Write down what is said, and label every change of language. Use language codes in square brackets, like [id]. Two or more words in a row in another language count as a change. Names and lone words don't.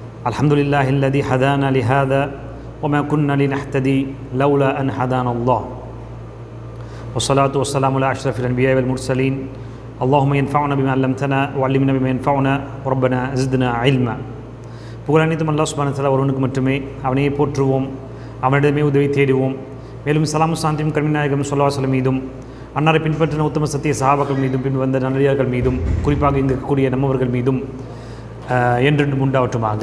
[ar] الحمد لله الذي هدانا لهذا وما كنا لنهتدي لولا أن هدانا الله والصلاة والسلام على أشرف الأنبياء والمرسلين اللهم ينفعنا بما علمتنا وعلمنا بما ينفعنا وربنا زدنا علما. [ta] புகழனைத்தும் அல்லாஹ் [ar] سبحانه وتعالى [ta] ஒருவனுக்கு மட்டுமே. அவனையே போற்றுவோம், அவனிடமே உதவி தேடுவோம். மேலும் சலாமும் சாந்தியும் கருமிநாயகம் [ar] صلى الله عليه وسلم [ta] மீதும் அன்னாரை பின்பற்றின உத்தம சத்திய சஹாபாக்கள் மீதும் பின் வந்த நல்லடியார்கள் மீதும் குறிப்பாக இங்கு இருக்கக்கூடிய நம்மவர்கள் மீதும் என்றென்றும் உண்டாவற்றுமாக.